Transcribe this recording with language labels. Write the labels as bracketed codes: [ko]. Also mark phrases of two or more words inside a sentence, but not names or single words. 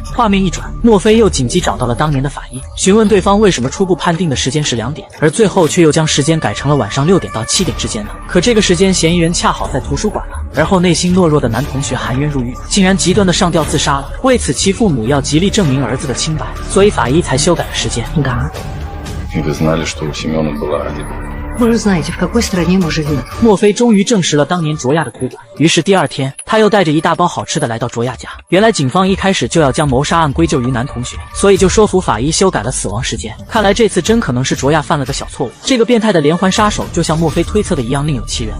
[zh] 画面一转，莫非又紧急找到了当年的法医，询问对方为什么初步判定的时间是2点，而最后却又将时间改成了晚上6点到7点之间呢？可这个时间嫌疑人恰好在图书馆了，而后内心懦弱的男同学含冤入狱，竟然极端的上吊自杀了。为此其父母要极力证明儿子的清白，所以法医才修改了时间。 [ru] Да. И вы знали, что у Семена была один? Вы же знаете, в какой стране мы живем. [zh] 莫非终于证实了当年卓亚的推断，于是第2天，他又带着一大包好吃的来到卓亚家。原来警方一开始就要将谋杀案归咎于男同学，所以就说服法医修改了死亡时间。看来这次真可能是卓亚犯了个小错误。这个变态的连环杀手就像莫非推测的一样另有其人。